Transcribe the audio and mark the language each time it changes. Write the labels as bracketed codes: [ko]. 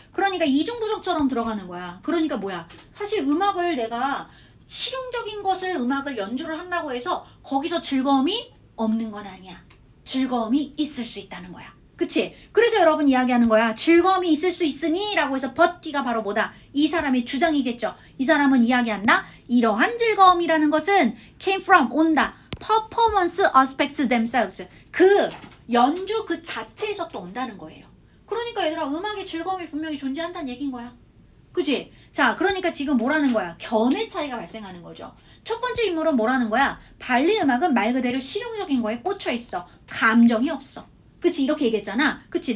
[ko] 그러니까 이중부정처럼 들어가는 거야. 그러니까 뭐야? 사실 음악을 내가 실용적인 것을 음악을 연주를 한다고 해서 거기서 즐거움이 없는 건 아니야. 즐거움이 있을 수 있다는 거야. 그치? 그래서 여러분 이야기하는 거야. 즐거움이 있을 수 있으니 라고 해서 but 뒤가 바로 뭐다? 이 사람의 주장이겠죠. 이 사람은 이야기한다. 이러한 즐거움이라는 것은 [en] came from, [ko] 온다. [en] performance aspects themselves. [ko] 그 연주 그 자체에서 또 온다는 거예요. 그러니까 얘들아 음악의 즐거움이 분명히 존재한다는 얘기인 거야. 그치? 자, 그러니까 지금 뭐라는 거야? 견해 차이가 발생하는 거죠. 첫 번째 인물은 뭐라는 거야? 발리 음악은 말 그대로 실용적인 거에 꽂혀 있어. 감정이 없어. 그치? 이렇게 얘기했잖아. 그치?